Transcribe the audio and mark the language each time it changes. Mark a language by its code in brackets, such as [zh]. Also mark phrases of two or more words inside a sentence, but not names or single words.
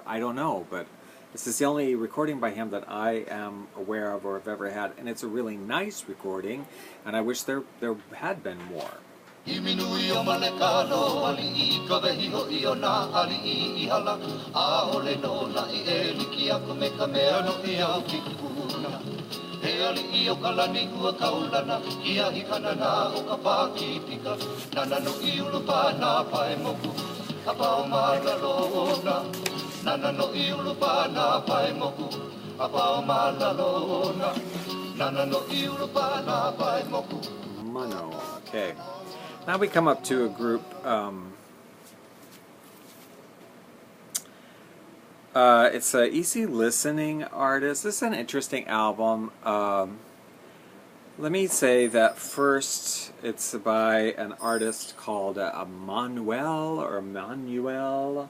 [en] I don't know, but this is the only recording by him that I am aware of or have ever had, and it's a really nice recording, and I wish there had been more. [haw] He ali I o kalani ua kaulana, kia hikana na o ka pākitika, nana no I ulu pāna pae moku, ka pao mālalona, nana no I ulu pāna pae moku, ka pao mālalona, nana no I ulu pāna pae moku. Mano, [en] okay. Now we come up to a group, it's an easy listening artist. This is an interesting album. Let me say that first it's by an artist called Manuel or Manuel.